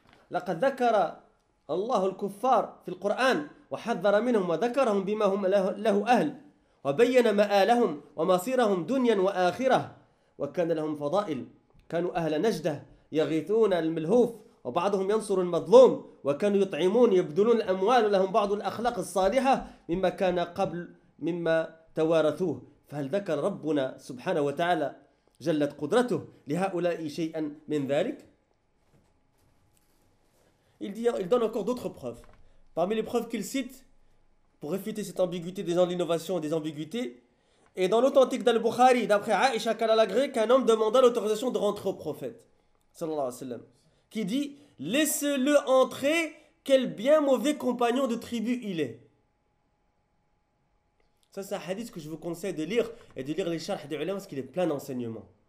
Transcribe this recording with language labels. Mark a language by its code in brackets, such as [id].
[ar] laqad dhakara Allah al-kuffar fi al-Qur'an وحذر منهم وذكرهم بما هم له أهل وبين مآلهم ومصيرهم دنيا وآخرة وكان لهم فضائل كانوا أهل نجدة يغيثون الملهوف وبعضهم ينصر المظلوم وكانوا يطعمون يبذلون الأموال ولهم بعض الأخلاق الصالحة مما كان قبل مما توارثوه. فهل ذكر ربنا سبحانه وتعالى جلت قدرته لهؤلاء شيئا من ذلك؟ [fr] Il dit, il donne encore d'autres preuves. Parmi les preuves qu'il cite pour réfuter cette ambiguïté des gens de l'innovation et des ambiguïtés, et dans l'authentique d'Al-Bukhari, d'après Aïcha Kalalagré, qu'un homme demanda l'autorisation de rentrer au prophète, sallallahu alayhi wa sallam, qui dit « Laisse-le entrer, quel bien mauvais compagnon de tribu il est. » Ça, c'est un hadith que je vous conseille de lire et de lire les charhs des ulama parce qu'il est plein d'enseignements.